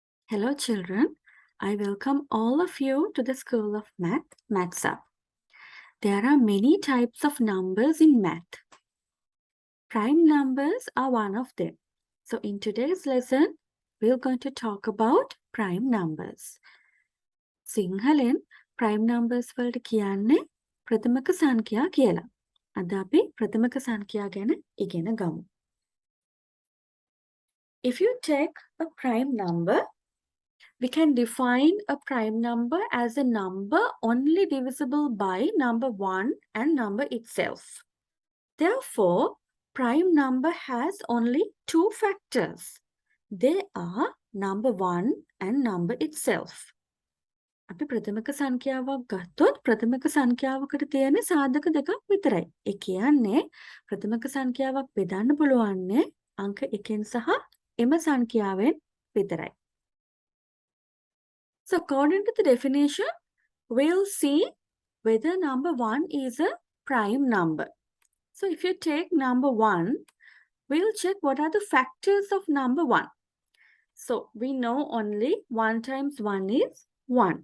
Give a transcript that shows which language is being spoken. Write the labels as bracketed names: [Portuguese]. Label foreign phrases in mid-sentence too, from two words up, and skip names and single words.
[English] Hello children, I welcome all of you to the School of Math, Mathsup. There are many types of numbers in math. Prime numbers are one of them. So in today's lesson, we're going to talk about prime numbers. [Sinhala] සිංහලෙන් [English] prime numbers [Sinhala] වලට කියන්නේ ප්‍රථමක සංඛ්‍යා කියලා. අද අපි ප්‍රථමක සංඛ්‍යා ගැන ඉගෙන ගමු. [English] If you take a prime number, we can define a prime number as a number only divisible by number 1 and number itself. Therefore, prime number has only two factors. They are number 1 and number itself. [Sinhala] අපි ප්‍රථමක සංඛ්‍යාවක් ගත්තොත් ප්‍රථමක සංඛ්‍යාවකට තියෙන සාධක දෙකක් විතරයි. ඒ කියන්නේ ප්‍රථමක සංඛ්‍යාවක් බෙදන්න පුළුවන්නේ අංක 1න් සහ එම සංඛ්‍යාවෙන් විතරයි. [English] So according to the definition, we'll see whether number 1 is a prime number. So if you take number 1, we'll check what are the factors of number 1. So we know only 1 times 1 is 1.